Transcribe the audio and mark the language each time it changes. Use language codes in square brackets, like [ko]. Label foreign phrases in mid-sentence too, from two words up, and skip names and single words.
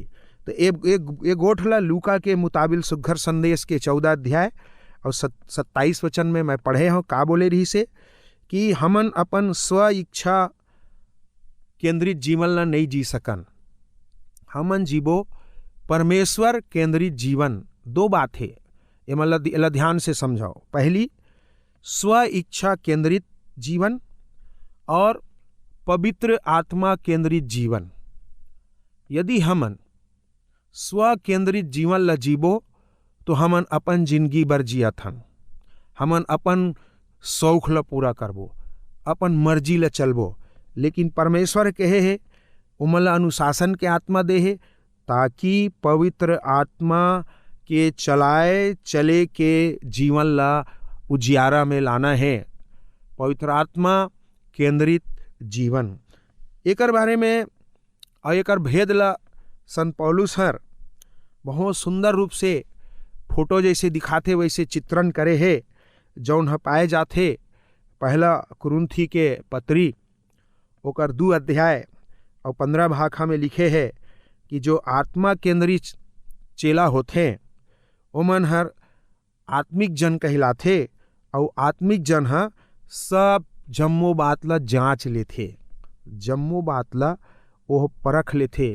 [hne] तो एक गोठ ला लूका के मुताबिक सुघर संदेश के 14 अध्याय और 27 वचन में मैं पढ़े हूँ का बोले रही से कि हमन अपन स्व इच्छा केंद्रित जीवन ला नहीं जी सकन, हमन जीवो परमेश्वर केंद्रित जीवन। दो बात है, ये मतलब ध्यान से समझाओ। पहली स्व इच्छा केंद्रित जीवन और पवित्र आत्मा केंद्रित जीवन। यदि हमन स्व केंद्रित जीवन ला जीवो तो हमन अपन जिंदगी भर जियत हन, हमन अपन शौक ला पूरा करबो, अपन मर्जी ला चलबो। लेकिन परमेश्वर कहे है उमन ला अनुशासन के आत्मा दे है ताकि पवित्र आत्मा के चले के जीवन ला उजियारा में लाना है, पवित्र आत्मा केंद्रित जीवन। एकर बारे में और एकर भेद ला संत पौलुस हर बहुत सुंदर रूप से फोटो जैसे दिखाते वैसे चित्रण करे है, जौन ह पाए जाते पहला कुरुन्थी के पत्री ओकर 2 अध्याय और 15 भाखा में लिखे है कि जो आत्मा केंद्रित चेला होते ओमन हर आत्मिक जन कहलाथे और आत्मिक जन ह सब जम्मो बात ला जांच लेथे, जम्मो बात ला वो परख लेथे।